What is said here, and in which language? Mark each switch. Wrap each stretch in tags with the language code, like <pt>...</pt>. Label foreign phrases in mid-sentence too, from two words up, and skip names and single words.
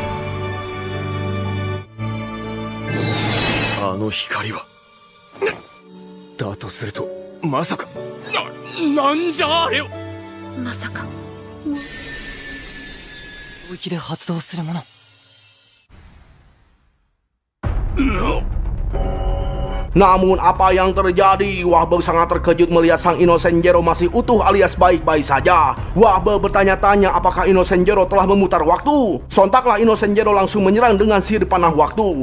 <ja>あの光はだとするとまさかなんじゃあれよ。まさか領域で発動するもの。</ja> <id>Namun apa yang terjadi? Wahbe sangat terkejut melihat sang Innocent Zero masih utuh alias baik-baik saja. Wahbe bertanya-tanya apakah Innocent Zero telah memutar waktu. Sontaklah Innocent Zero langsung menyerang dengan sihir panah waktu.</id>